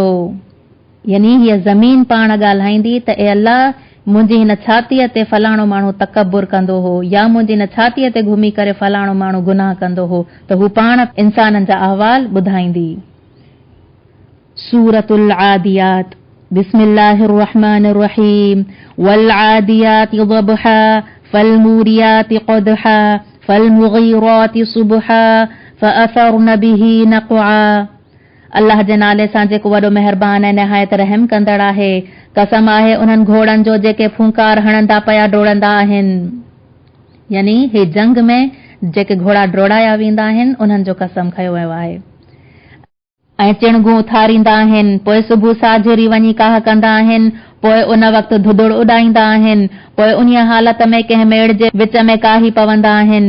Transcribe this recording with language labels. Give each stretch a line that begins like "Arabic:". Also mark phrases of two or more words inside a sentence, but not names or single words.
Sindhi: यानी हीअ ज़मीन पाण ॻाल्हाईंदी त ए अल्लाह मुंहिंजी हिन छातीअ ते फलाणो माण्हू तकबुर कंदो हो या मुंहिंजी हिन छातीअ ते घुमी करे फलाणो माण्हू गुनाह कंदो हो त हू पाण इंसाननि जा अहवाल ॿुधाईंदी।
Arabic: سورة العاديات بسم الله الرحمن الرحيم والعاديات ضبحا فالموريات قدحا فالمغيرات صبحا فأثرن به نقعا.
Sindhi: अल्लाह जे नाले सां जेको वॾो महिरबान ऐं निहायत रहम कंदड़ आहे। कसम आहे उन्हनि घोड़नि जो जेके फूंकार हणंदा पिया डोड़ंदा आहिनि। यानी हे जंग में जेके घोड़ा डोड़ाया वेंदा आहिनि उन्हनि जो कसम खयो वियो आहे। ऐं चिणगूं उथारींदा आहिनि पोइ सुबुह साझिरी वञी काह कंदा आहिनि पोइ उन वक़्तु धुदुड़ उॾाईंदा आहिनि पोइ उन हालत में कंहिं मेड़ जे विच में काही पवंदा आहिनि।